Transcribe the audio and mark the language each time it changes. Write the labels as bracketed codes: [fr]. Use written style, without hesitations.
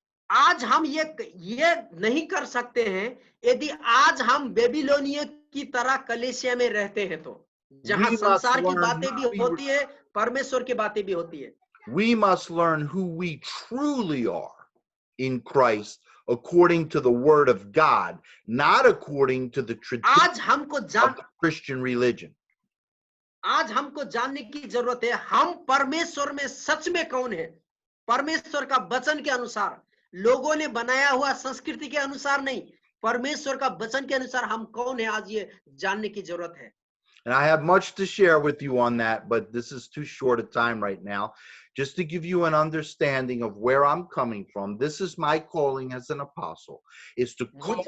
[hi] आज हम ये नहीं कर सकते हैं यदि आज हम बेबीलोनिया की तरह कलीसिया में रहते हैं तो, जहां संसार की बातें भी होती है, परमेश्वर की बातें भी होती है. [en] We must learn who we truly are in Christ according to the word of God, not according to the tradition of the Christian religion. [hi] आज हमको जानने की जरूरत है हम परमेश्वर में सच में कौन है. परमेश्वर का वचन के अनुसार, लोगों ने बनाया हुआ संस्कृति के अनुसार नहीं, परमेश्वर का वचन के अनुसार हम कौन है, आज ये जानने की जरूरत है. [en] And I have much to share with you on that, but this is too short a time right now. Just to give you an understanding of where I'm coming from, this is my calling as an apostle, is to call.